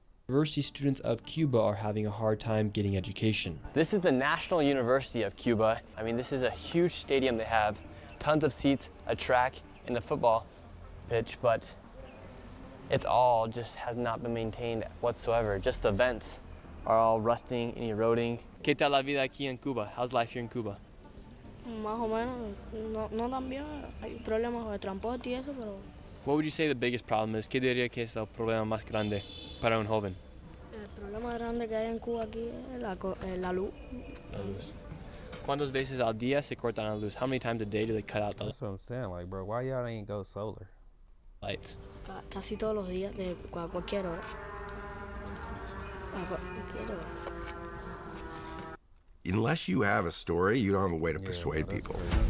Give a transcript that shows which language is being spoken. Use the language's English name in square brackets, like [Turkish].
[English] University students of Cuba are having a hard time getting education. This is the National University of Cuba. I mean, this is a huge stadium they have, tons of seats, a track, and a football pitch, but it's all just has not been maintained whatsoever. Just the vents are all rusting and eroding. [Spanish] ¿Qué tal la vida aquí en Cuba? [English] How's life here in Cuba? [Spanish] Más o menos, no tan bien. Hay problemas de transporte y eso, pero... [English] What would you say the biggest problem is? [Spanish] ¿Qué diría que es el problema más grande para un joven? El problema grande que hay en Cuba aquí es la luz. La luz. ¿Cuántas veces al día se cortan la luz? [English] How many times a day do they cut out the That's what I'm saying. Like, bro, why y'all ain't go solar? lights? [Spanish] Casi todos los días, de cualquier hora. A cualquier hora. [English] Unless you have a story, you don't have a way to persuade people.